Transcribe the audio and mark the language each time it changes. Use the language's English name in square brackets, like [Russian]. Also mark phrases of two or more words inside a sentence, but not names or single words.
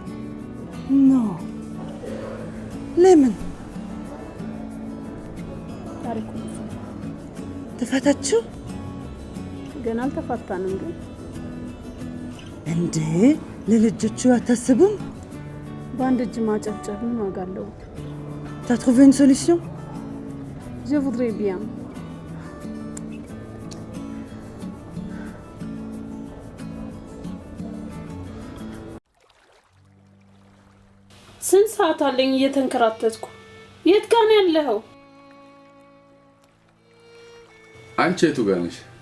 [Amharic] ኖ ለምን? ታሪኩ ተፋታችሁ? ገና አልተፋታንም ግን እንዴ ለልጆቹ አታስቡም? በአንድ እጅ ማጨብጨብ ምን ዋጋ አለው? [French] T'as trouvé une solution? Je voudrais bien. [Amharic] ስንት ሰዓት አለኝ እየተንከራተትኩ። የት ጋር ነው ያለኸው? አንቺ የቱ ጋር ነሽ?